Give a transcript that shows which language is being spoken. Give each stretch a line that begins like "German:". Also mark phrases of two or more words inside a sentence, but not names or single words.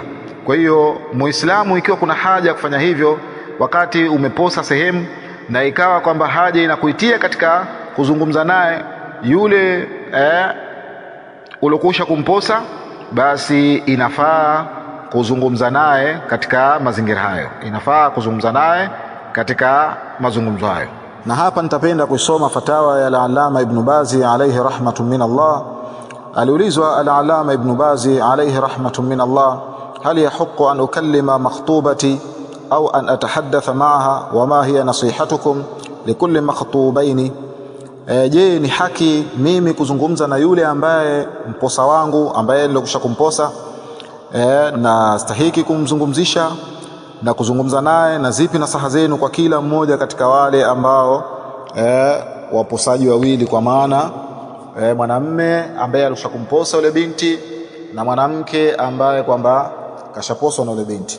Swahili: Kwa hiyo Muislamu, ikiwa kuna haja kufanya hivyo wakati umeposa sehemu na ikawa kwamba haja inakuitia katika kuzungumza naye yule ulokusha kumposa, basi inafaa kuzungumza naye katika mazingira hayo, inafaa kuzungumza naye katika mazungumzo hayo. Na hapa nitapenda kusoma fatawa ya al-Allama Ibn Bazi
Arabic: عليه رحمة من الله. Aliulizwa العلامة ابن باز عليه رحمة من الله، هل يحق أن أكلم مخطوبتي أو أن أتحدث معها وما هي نصيحتكم لكل مخطوبين?
Swahili: Je, ni haki mimi kuzungumza na yule ambaye mposa wangu ambaye nilikwisha kumposa, na stahiki kumzungumzisha na kuzungumza naye, na zipi nasaha zenu kwa kila mmoja katika wale ambao waposaji wawili, kwa maana mwanamume ambaye alikwisha kumposa yule binti na mwanamke ambaye kwamba kashaposwa na yule binti.